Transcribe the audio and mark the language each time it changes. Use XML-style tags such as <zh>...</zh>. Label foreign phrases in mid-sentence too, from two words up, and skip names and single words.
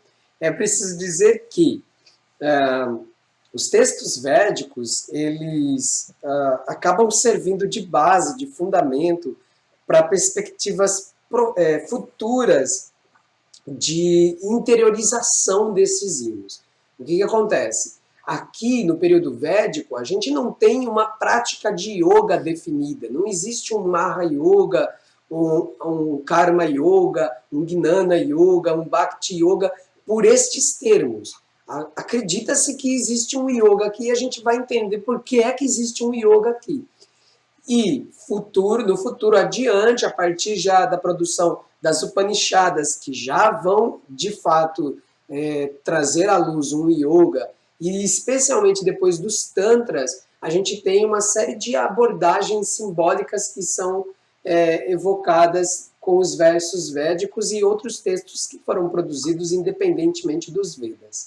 <pt>É preciso dizer que os textos védicos, eles acabam servindo de base, de fundamento para perspectivas futuras de interiorização desses hinos. O que acontece? Aqui, no período védico, a gente não tem uma prática de yoga definida. Não existe um Maha Yoga, um Karma Yoga, um Gnana Yoga, um Bhakti Yoga, por estes termos. Acredita-se que existe um yoga aqui e a gente vai entender por que é que existe um yoga aqui. E no futuro adiante, a partir já da produção das Upanishadas, que já vão, de fato, trazer à luz um yoga, e especialmente depois dos Tantras, a gente tem uma série de abordagens simbólicas que são evocadas com os versos védicos e outros textos que foram produzidos independentemente dos Vedas.</pt>